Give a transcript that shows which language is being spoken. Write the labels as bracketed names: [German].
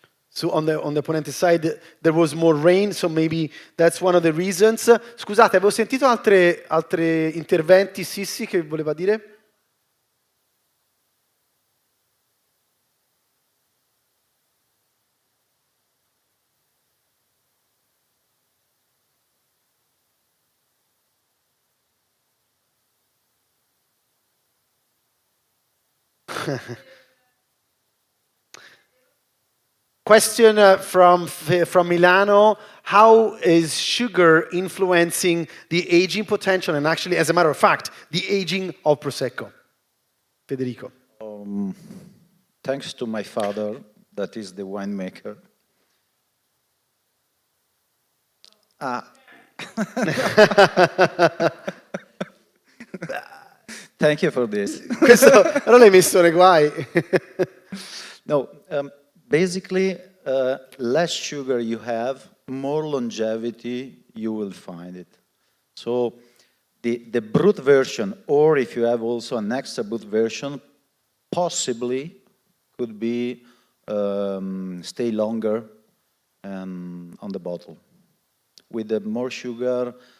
[English] So on the Ponente side there was more rain, so maybe that's one of the reasons. [Italian] Scusate, avevo sentito altri interventi, Sissi, che voleva dire? [English] Question from Milano: how is sugar influencing the aging potential and actually, as a matter of fact, the aging of Prosecco? Federico. Thanks to my father, that is the winemaker. Thank you for this. [Italian] Questo non l'hai messo nei guai. [English] No, basically, less sugar you have, more longevity you will find it. So the brut version, or if you have also an extra brut version, possibly could be stay longer on the bottle. With the more sugar,